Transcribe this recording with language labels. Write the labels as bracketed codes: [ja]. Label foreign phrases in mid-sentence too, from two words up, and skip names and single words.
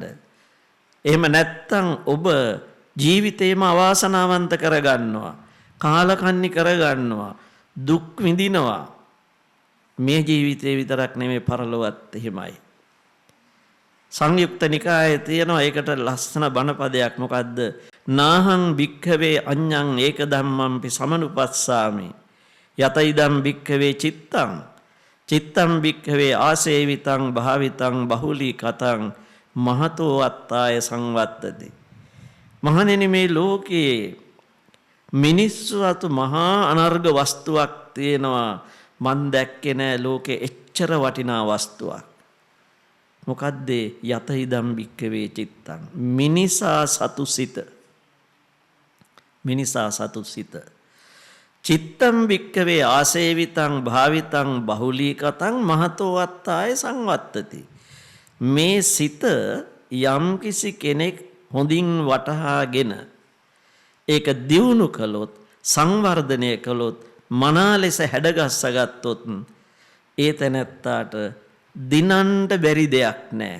[si] එහෙම නැත්තම් ඔබ ජීවිතේම අවාසනාවන්ත කරගන්නවා, කාලකන්ණි කරගන්නවා, දුක් විඳිනවා. මේ ජීවිතේ විතරක් නෙමෙයි පරලොවත් එහෙමයි. සංයුක්ත නිකායේ තියෙනවා ඒකට ලස්සන බණපදයක්. [pi] මොකද්ද? නාහං භික්ඛවේ අඤ්ඤං ඒක ධම්මංපි සමනුපස්සාමි යත ඉදම් භික්ඛවේ චිත්තං චිත්තං භික්ඛවේ ආසේවිතං භාවිතං බහුලී කතං මහතෝ අත්තාය සංවත්තති. [si] මහණෙනි මේ ලෝකයේ මිනිස්සු අතු මහා අනර්ග වස්තුවක් තියෙනවා. මන් දැක්කේ නෑ ලෝකේ එච්චර වටිනා වස්තුවක්. [pi] මොකද්ද? යත ඉදම් භික්ඛවේ චිත්තං. [si] මිනිසා සතු සිත. මිනිසා සතු සිත. [pi] චිත්තම් වික්කවේ ආසේවිතං භාවිතං බහුලීකතං මහතෝ අත්තාය සංවත්තති. [si] මේ සිත යම්කිසි කෙනෙක් හොඳින් වටහාගෙන ඒක දියුණු කළොත් සංවර්ධනය කළොත් මනා ලෙස හැඩගස්සගත්තොත් ඒ තැනැත්තාට දිනන්න බැරි දෙයක් නැහැ.